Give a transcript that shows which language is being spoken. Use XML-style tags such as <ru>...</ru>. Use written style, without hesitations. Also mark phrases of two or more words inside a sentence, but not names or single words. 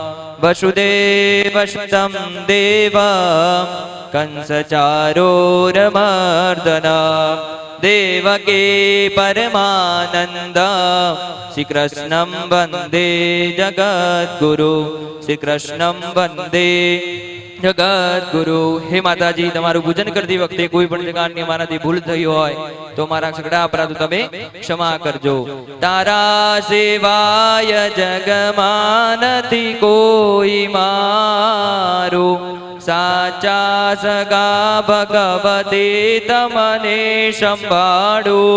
<sa>वसुदेवसुतं देवं कंसचारूरमर्दनं देवकी परमानन्द श्रीकृष्णं वन्दे जगद्गुरु श्रीकृष्णं वन्दे જગદગુરુ।</sa> <gu>હે માતાજી, તમારું પૂજન કરતી વખતે કોઈ પણ પ્રકારની મારાથી ભૂલ થઈ હોય તો મારા સગડા અપરાધો તમે ક્ષમા કરજો। તારા સેવાય જગમાં નથી કોઈ મારું, સાચા સગા ભગવતી તમને સંભાળું।</gu>